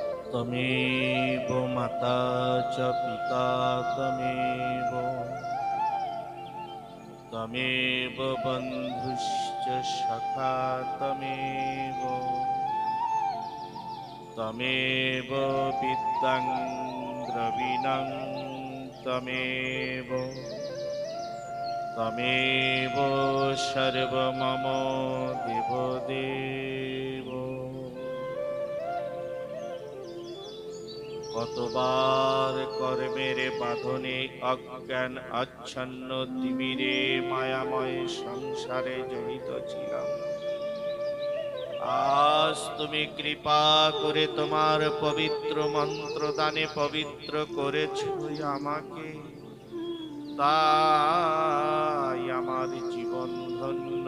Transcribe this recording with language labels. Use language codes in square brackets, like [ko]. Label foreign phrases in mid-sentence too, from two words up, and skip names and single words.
[sa] तमेव माता च पिता तमेव तमेव बन्धुश्च सखा तमेव तमेव विद्यां द्रविणं तमेव तमेव सर्वमम देवदेव। [bn] কতবার কর্মের বাঁধনে অজ্ঞান আচ্ছন্ন তিমিরে মায়াময় সংসারে জড়িত ছিলাম। আজ তুমি কৃপা করে তোমার পবিত্র মন্ত্র দানে পবিত্র করেছ আমাকে, তাই আমার জীবন ধন্য।